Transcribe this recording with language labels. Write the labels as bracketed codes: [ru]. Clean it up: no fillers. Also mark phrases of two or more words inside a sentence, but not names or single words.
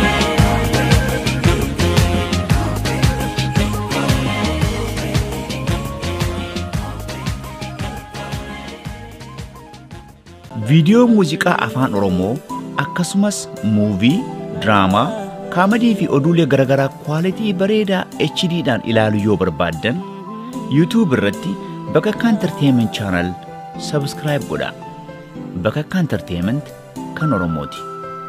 [om] Video muuziqaa afaan Oromoo akkasumas [en] movie, drama, comedy [om] fi oduulee garagaraa quality bareedaa HD dhaan ilaalu yoo barbaaddan YouTube irratti Bakakka Entertainment Channel subscribe godhaa. Bakakka Entertainment kan Oromooti.